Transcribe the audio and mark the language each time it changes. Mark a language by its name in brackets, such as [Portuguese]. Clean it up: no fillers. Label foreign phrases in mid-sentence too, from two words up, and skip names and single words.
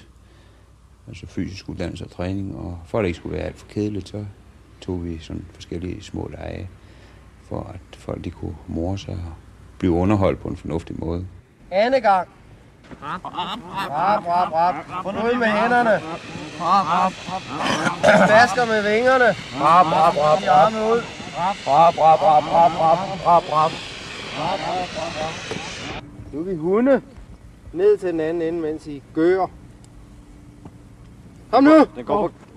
[Danish] altså fysisk uddannelse og træning, og for at det ikke skulle være alt for kedeligt, så tog vi sådan forskellige små lege, for at folk de kunne more sig og blive underholdt på en fornuftig måde. Anden gang. Rap, rap, rap. Ud med hænderne. Basker med vingerne. Rap, rap, rap, rap. Ud. Rap, rap, rap, rap, rap, rap, rap. Nu er vi hunde. Ned til den anden ende, mens I gør. Kom nu! Den går på.